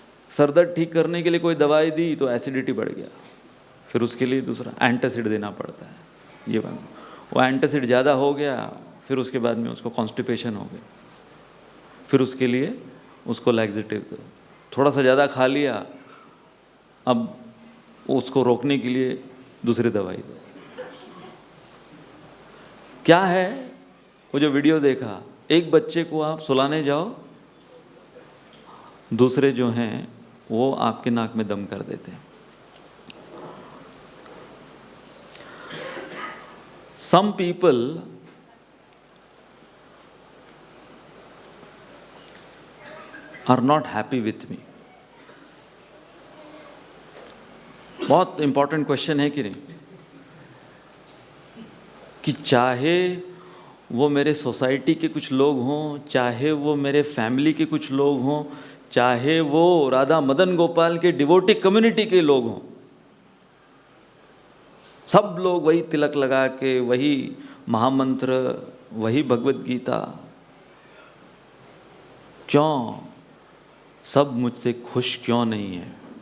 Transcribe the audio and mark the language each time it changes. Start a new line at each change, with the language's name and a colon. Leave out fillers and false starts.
Hindi: Sir दर्द ठीक करने के लिए कोई दवाई दी तो एसिडिटी बढ़ गया, फिर उसके लिए दूसरा एंटासिड देना पड़ता है, ये वो एंटासिड ज़्यादा हो गया, फिर उसके बाद में उसको कॉन्स्टिपेशन हो गया, फिर उसके लिए उसको लैक्सेटिव दो, थोड़ा सा ज़्यादा खा लिया, अब उसको रोकने के लिए दूसरी दवाई दो। क्या है वो जो वीडियो देखा, एक बच्चे को आप सुलाने जाओ, दूसरे जो हैं वो आपके नाक में दम कर देते हैं।
English: Some people are not happy with me.
Hindi: बहुत इंपॉर्टेंट क्वेश्चन है कि नहीं, कि चाहे वो मेरे सोसाइटी के कुछ लोग हों, चाहे वो मेरे फैमिली के कुछ लोग हों, चाहे वो राधा मदन गोपाल के डिवोटी कम्युनिटी के लोग हों, सब लोग वही तिलक लगा के, वही महामंत्र, वही भगवत गीता, क्यों सब मुझसे खुश क्यों नहीं है?